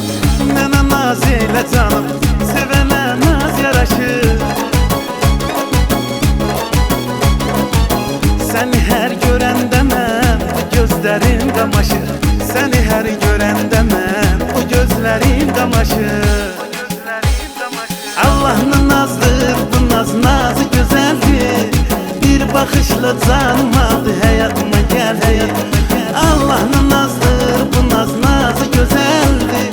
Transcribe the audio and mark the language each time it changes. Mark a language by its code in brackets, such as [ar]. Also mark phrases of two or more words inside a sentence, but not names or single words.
[az] Mənə naz elə canım, sevənə naz yaraşır. Səni hər görəndə mən, bu gözlərim qamaşır. Səni hər görəndə mən, bu gözlərim qamaşır. [tr] Allah'ın nazdır, bu naz nazı güzeldir. Bir bakışla canım aldı, hayatıma gel, hayatıma gel. Allah'ın nazdır, bu naz nazı güzeldir.